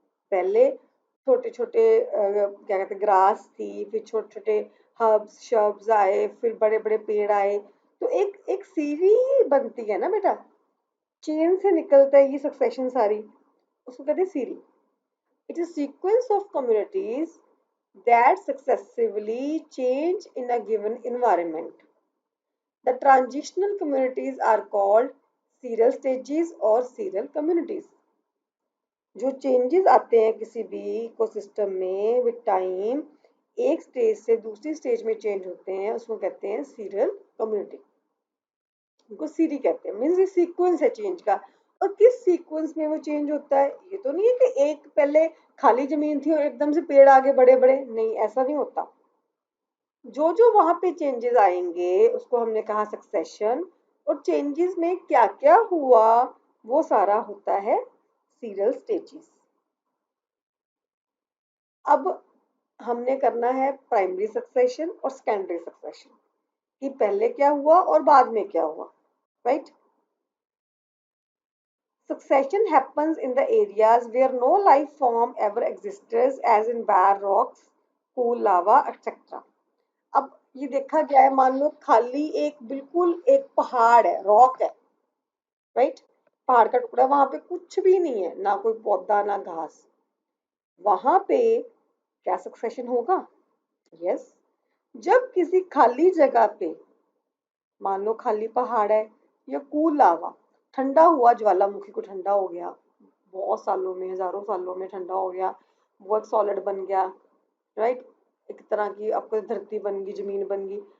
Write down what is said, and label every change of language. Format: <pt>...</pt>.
<hi>पहले छोटे छोटे क्या कहते हैं ग्रास थी, फिर छोटे छोटे हर्ब्स शर्ब्स आए, फिर बड़े बड़े पेड़ आए, तो एक एक सीरी बनती है ना बेटा, चेन से निकलता है ये सक्सेशन सारी, उसको कहते हैं सीरी।</hi> <en>It is a sequence of communities that successively change in a given environment. The transitional communities are called serial stages or serial communities.</en> <hi>जो चेंजेस आते हैं किसी भी इकोसिस्टम में</hi> <en>with time,</en> <hi>एक स्टेज से दूसरी स्टेज में चेंज होते हैं, उसको कहते हैं सीरियल कम्युनिटी। उनको सीरी कहते हैं, मीन्स ये सीक्वेंस है चेंज का। और किस सीक्वेंस में वो चेंज होता है, ये तो नहीं है कि एक पहले खाली जमीन थी और एकदम से पेड़ आगे बड़े बड़े, नहीं, ऐसा नहीं होता। जो जो वहां पे चेंजेस आएंगे उसको हमने कहा सक्सेशन, और चेंजेस में क्या क्या हुआ वो सारा होता है सीरियल स्टेजेस। अब हमने करना है प्राइमरी सक्सेशन और सेकेंडरी सक्सेशन, कि पहले क्या हुआ और बाद में क्या हुआ, right.</hi> <en>Succession happens in the areas where no life form ever existed, as in bare rocks, cool lava, etc.</en> <hi>अब ये देखा गया है, मान लो खाली एक बिल्कुल एक पहाड़ है, रॉक है, राइट, पहाड़ का टुकड़ा, वहां पे कुछ भी नहीं है, ना कोई पौधा ना घास, वहां पे क्या सक्सेशन होगा? यस। जब किसी खाली जगह पे, मान लो खाली पहाड़ है या कूल लावा, ठंडा हुआ ज्वालामुखी को ठंडा हो गया, बहुत सालों में, हजारों सालों में ठंडा हो गया, वो एक सॉलिड बन गया, राइट, एक तरह की आपको धरती बन गई, जमीन बन गई।</hi>